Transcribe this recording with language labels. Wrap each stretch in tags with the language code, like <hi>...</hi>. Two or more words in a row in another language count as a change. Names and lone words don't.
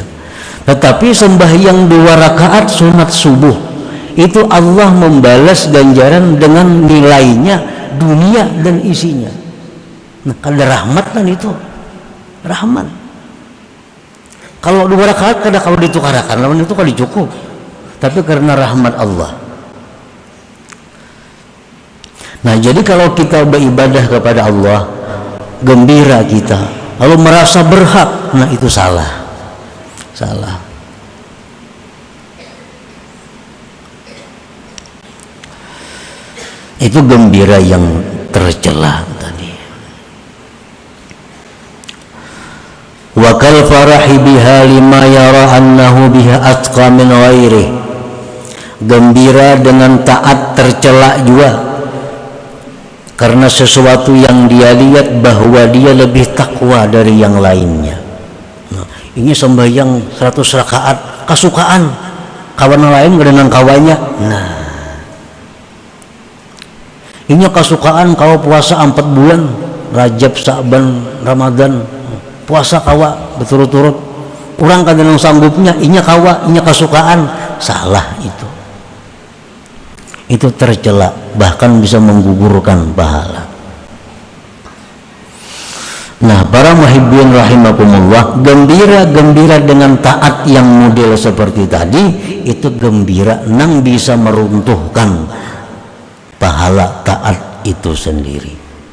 <id>Tetapi sembahyang 2 rakaat sunat subuh itu Allah membalas ganjaran dengan nilainya dunia dan isinya.</id> <bjn>Nah kada rahmat kan itu rahmat. Kalau 2 rakaat kada kalau ditukarakan lawan itu kali cukup, tapi karena rahmat Allah.</bjn> <id>Nah jadi kalau kita beribadah kepada Allah, gembira kita, lalu merasa berhak, nah itu salah. Itu gembira yang tercela tadi.</id> <ar>وكالفرح بها لما يرى أنه بها أتقى من غيره.</ar> <id>Gembira dengan taat tercela juga karena sesuatu yang dia lihat bahwa dia lebih takwa dari yang lainnya. Nah,</id> <bjn>ini sembahyang 100 rakaat kasukaan, kawan lain gak dengan kawannya. Nah, ini kasukaan kau puasa 4 bulan, Rajab, Sa'ban, Ramadan, puasa kawa berturut-turut. Orang kadang sanggupnya, inya kawa, inya kasukaan,</bjn> <id>salah itu. Itu tercela, bahkan bisa menggugurkan pahala. Nah para</id> <ar>محبين رحمكم الله,</ar> <id>gembira dengan taat yang model seperti tadi, itu gembira nang bisa meruntuhkan pahala taat itu sendiri.</id>